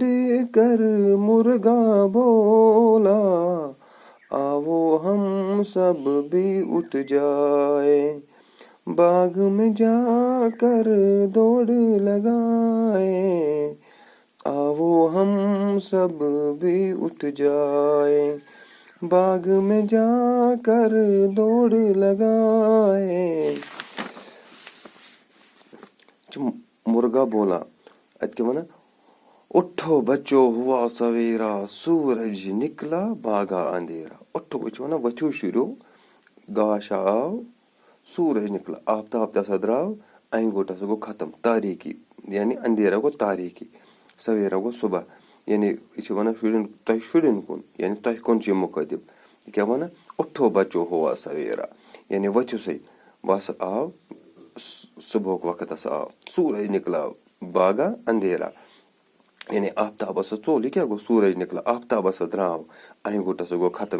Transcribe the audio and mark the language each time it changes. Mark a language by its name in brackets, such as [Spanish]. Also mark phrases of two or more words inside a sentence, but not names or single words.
[Urdu] کر مرغا بولا آؤ ہم سب بھی اٹھ جائیں باغ میں جا کر دوڑ لگائیں آؤ ہم سب بھی اٹھ جائیں باغ میں جا کر دوڑ لگائیں مرغا بولا [Kashmiri] ات کیا ونا [Urdu] اٹھو بچو ہوا سویرا سورج نکلا باغا اندھیرا اٹھو [Kashmiri] یہ ونا ؤتھِو شُرِو گاش آو [Urdu] سورج نکلا [Kashmiri] آفتاب تسا درٛاو انہِ گوٚو تسا گوٚو ختم تاریٖکی یعنی اندھیرا گوٚو تاریٖکی سویرا گوٚو صبح یعنی یہ چھِ ونان شُرٮ۪ن تۄہہِ شُرٮ۪ن کُن یعنی تۄہہِ کُن چھِ یہِ مُخٲطِب یہِ کیٛاہ وَنان [Urdu] اٹھو بچو ہوا سویرا [Kashmiri] یعنی ؤتھِو سا بہٕ ہسا آو صُبحُک وقت ہسا آو [Urdu] سورج نکلا باغا اندھیرا [Kashmiri] یعنی آفتاب ہسا ژوٚل یہِ کیٛاہ گوٚو [Urdu] سورج نکلا [Kashmiri] آفتاب ہسا درٛاو انہِ گوٚٹ ہسا گوٚو ختم